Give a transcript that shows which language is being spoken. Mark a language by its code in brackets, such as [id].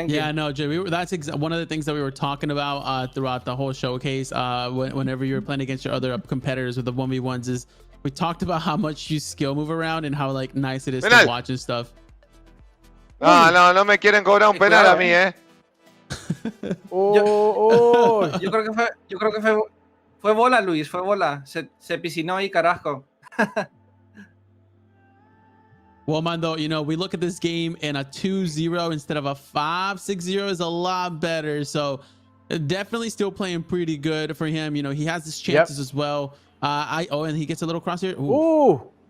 [en] Yeah, no, Jay, that's one of the things that we were talking about throughout the whole showcase. Whenever you were playing against your other competitors with the 1v1s, is we talked about how much you skill move around and how like nice it is to watch and stuff. [es] No me quieren cobrar un penal a mí, Yo creo que fue bola, Luis, fue bola. Se piscinó ahí, carajo. [en] Well, Mando, we look at this game and a 2-0 instead of a 5-6-0 is a lot better. So definitely still playing pretty good for him. He has his chances as well. And he gets a little cross here. Ooh.